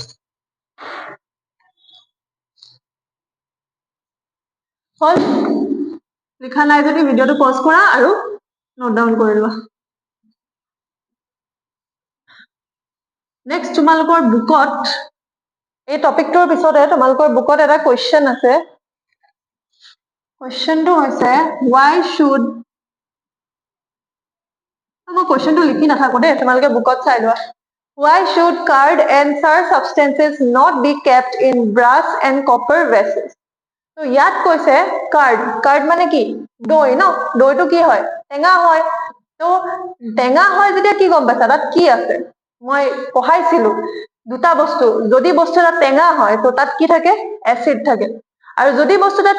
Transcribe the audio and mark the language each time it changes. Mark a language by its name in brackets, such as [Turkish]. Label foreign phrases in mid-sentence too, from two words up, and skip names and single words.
[Assamese] হল লিখা নাই যদি ভিডিঅ'টো পজ কৰা আৰু [English] note down [Assamese] কৰি লোৱা নেক্সট তোমালোকৰ বুকত এই টপিকটোৰ পিছতে তোমালোকৰ বুকত এটা কুৱেশ্যন আছে কুৱেশ্যনটো হৈছে [English] why should [Assamese] মই কুৱেশ্যনটো লিখি নাথাকো দেই তোমালোকে বুকত চাই লোৱা [English] why should card and sour substances not be kept in brass and copper vessels [Assamese] তো ইয়াত কৈছে কাৰ্ড মানে কি দৈ ন দৈটো কি হয় টেঙা হয় তো টেঙা হয় যেতিয়া কি গম পাইছা তাত কি আছে মই পঢ়াইছিলো দুটা বস্তু যদি বস্তু এটা টেঙা হয় তো তাত কি থাকে এচিড থাকে আৰু যদি বস্তু এটা